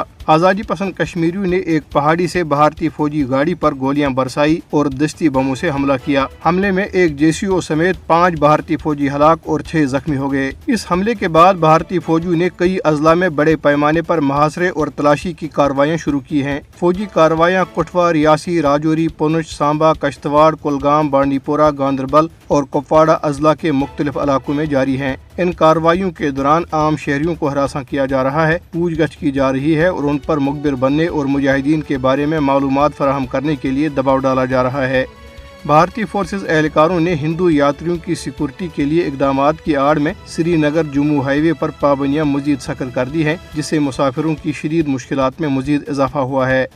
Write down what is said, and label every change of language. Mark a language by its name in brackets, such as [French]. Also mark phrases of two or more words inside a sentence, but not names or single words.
[Urdu] آزادی پسند کشمیریوں نے ایک پہاڑی سے بھارتی فوجی گاڑی پر گولیاں برسائی اور دستی بموں سے حملہ کیا۔ حملے میں ایک JCO سمیت 5 بھارتی فوجی ہلاک اور 6 زخمی ہو گئے۔ اس حملے کے بعد بھارتی فوجیوں نے کئی اضلاع میں بڑے پیمانے پر محاصرے اور تلاشی کی کارروائیاں شروع کی ہیں۔ فوجی کارروائیاں کٹھوا، ریاسی، راجوری، پونچھ، سامبا، کشتواڑ، کولگام، بانڈی پورہ، گاندربل اور کپواڑہ اضلاع کے مختلف علاقوں میں جاری ہیں۔ ان کارروائیوں کے دوران عام شہریوں کو ہراساں کیا جا رہا ہے، پوچھ گچھ کی جا رہی ہے اور ان پر مخبر بننے اور مجاہدین کے بارے میں معلومات فراہم کرنے کے لیے دباؤ ڈالا جا رہا ہے۔ بھارتی فورسز اہلکاروں نے ہندو یاتریوں کی سیکورٹی کے لیے اقدامات کی آڑ میں سری نگر جموں ہائی وے پر پابندیاں مزید سخت کر دی ہیں، جس سے مسافروں کی شدید مشکلات میں مزید اضافہ ہوا ہے۔